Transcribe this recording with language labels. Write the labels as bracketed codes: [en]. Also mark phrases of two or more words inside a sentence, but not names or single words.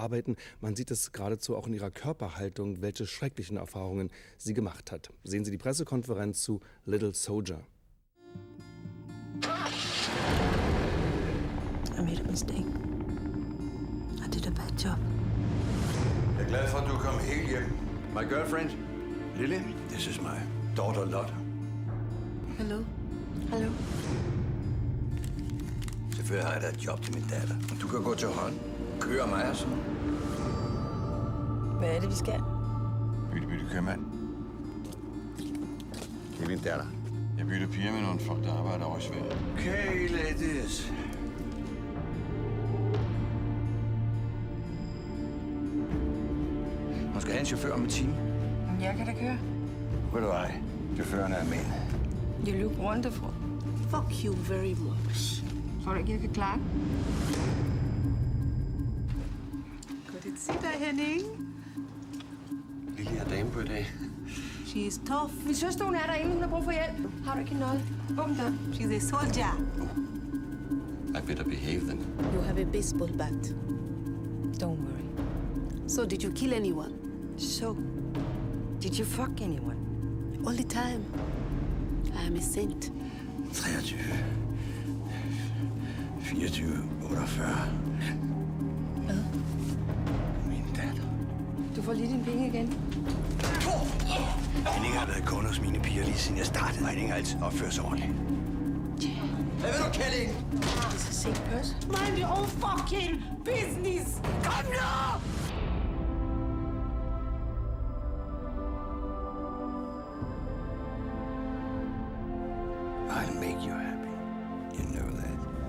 [de] Man sieht es geradezu auch in ihrer Körperhaltung, welche schrecklichen Erfahrungen sie gemacht hat. Sehen Sie die Pressekonferenz zu LILLE SOLDAT. [en] I made a mistake. I did a bad job. [da] Jeg er glad for, at du kom helt hjem. [en] My girlfriend, Lille, this is my daughter Lotte. Hello. Hello. [da] Selvfølgelig har jeg da et job til min datter. Du kan gå til hånd, køre mig og sådan. Hvad er det, vi skal? Bytte købmand. Det er min datter. Jeg bytter piger med nogle folk, der arbejder over i Sverige. [en] Okay, ladies. [da] Hun skal have en chauffør om en time. Jeg kan da køre. Ved du hvad? Chaufføren er mænd. [en] You look wonderful. Fuck you very much. [da] Tror du ikke, jeg kan klare det? Godt at se dig, Henning. Lille er dame på i dag. [en] She is tough. [da] Min søster, hun er derinde. Hun har brug for hjælp. Har du ikke en nøgle? Åbn dør. [en] She's a soldier. I better behave then. You have a baseball bat. Don't worry. So did you kill anyone? So, did you fuck anyone? All the time. I am a saint. 23. 24. 48. [da] Hvad? Min datter. Du får lige dine penge igen. Henning har været kunde hos mine piger lige siden jeg startede. Henning har altid opført sig ordentligt. Hvad vil du, Kælling? [en] It's a safe person. Mind your own fucking business. [da] Kom nu! [en] I'll make you happy. You know that.